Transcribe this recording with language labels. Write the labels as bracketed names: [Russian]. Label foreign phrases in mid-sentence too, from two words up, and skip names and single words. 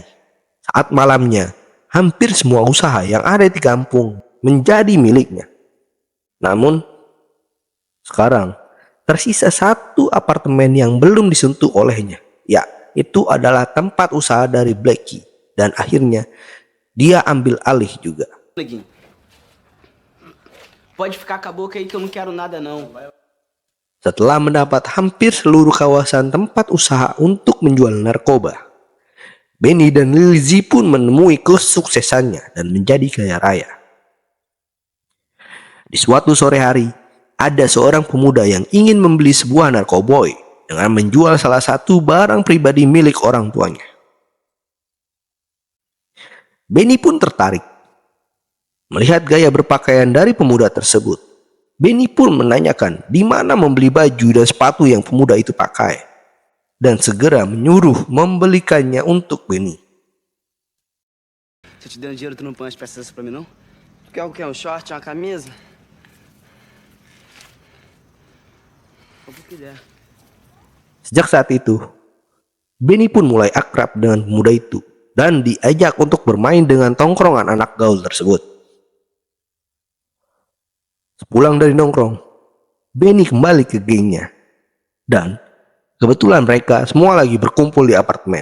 [Indonesian] Saat malamnya, hampir semua usaha yang ada di kampung menjadi miliknya. Namun, sekarang tersisa satu apartemen yang belum disentuh olehnya. Ya, itu adalah tempat usaha dari Blackie. Dan akhirnya, dia ambil alih juga. [Portuguese] Neguinho. Pode ficar com a boca aí que eu não quero nada não. [Indonesian] Setelah mendapat hampir seluruh kawasan tempat usaha untuk menjual narkoba, Benny dan Lil Z pun menemui kesuksesannya dan menjadi kaya raya. Di suatu sore hari, ada seorang pemuda yang ingin membeli sebuah narkoboy dengan menjual salah satu barang pribadi milik orang tuanya. Benny pun tertarik. Melihat gaya berpakaian dari pemuda tersebut, Benny pun menanyakan di mana membeli baju dan sepatu yang pemuda itu pakai, dan segera menyuruh membelikannya untuk Benny. [Portuguese] Se eu te der dinheiro, tu não põe as peças pra mim, não? Tu quer o quê? Um short, uma camisa? O que quiser. [Indonesian] Sejak saat itu, Benny pun mulai akrab dengan pemuda itu dan diajak untuk bermain dengan tongkrongan anak gaul tersebut. Sepulang dari nongkrong, Benny kembali ke gengnya, dan kebetulan mereka semua lagi berkumpul di apartemen.